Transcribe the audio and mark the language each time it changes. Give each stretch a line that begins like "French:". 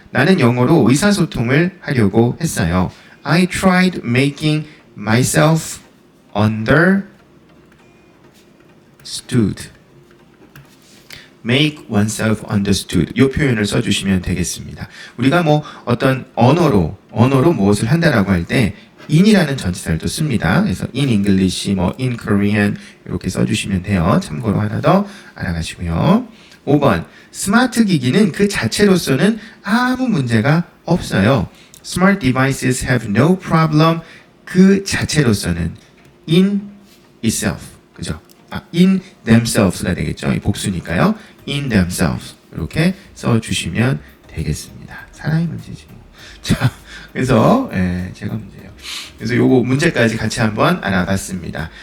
Korean: 나는 영어로 의사소통을 하려고 했어요.
English: I tried making myself understood. make oneself understood.
Korean: 이 표현을 써주시면 되겠습니다. 우리가 뭐 어떤 언어로 무엇을 한다라고 할 때 in이라는 전치사를 또 씁니다. 그래서
English: in English,
Korean: 뭐
English: in Korean
Korean: 이렇게 써주시면 돼요. 참고로 하나 더 알아가시고요. 5번 스마트 기기는 그 자체로서는 아무 문제가 없어요.
English: Smart devices have no problem.
Korean: 그 자체로서는
English: in itself.
Korean: 그죠?
English: in themselves
Korean: 가 되겠죠. 이 복수니까요.
English: in themselves.
Korean: 이렇게 써주시면 되겠습니다. 사람이 문제지. 자, 그래서 제가 문제예요. 그래서 요거 문제까지 같이 한번 알아봤습니다.